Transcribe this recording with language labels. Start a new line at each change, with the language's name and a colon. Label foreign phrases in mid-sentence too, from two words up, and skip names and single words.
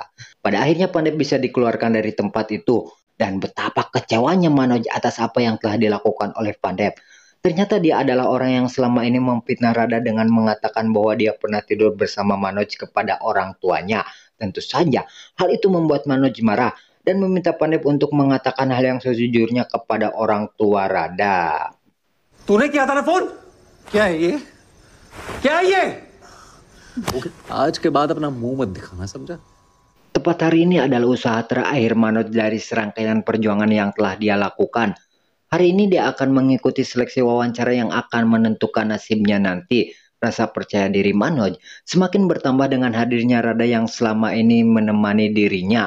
Indonesian: Pada akhirnya Pandep bisa dikeluarkan dari tempat itu, dan betapa kecewanya Manoj atas apa yang telah dilakukan oleh Pandep. Ternyata dia adalah orang yang selama ini memfitnah Rada dengan mengatakan bahwa dia pernah tidur bersama Manoj kepada orang tuanya. Tentu saja, hal itu membuat Manoj marah dan meminta Pandep untuk mengatakan hal yang sejujurnya kepada orang tua Rada.
Hindi: तूने किया था ना फोन? क्या है ये? क्या है ये? आज के बाद अपना मुंह मत दिखाना, समझा?
Indonesian: Tepat hari ini adalah usaha terakhir Manoj dari serangkaian perjuangan yang telah dia lakukan. Hari ini dia akan mengikuti seleksi wawancara yang akan menentukan nasibnya nanti. Rasa percaya diri Manoj semakin bertambah dengan hadirnya Rada yang selama ini menemani dirinya.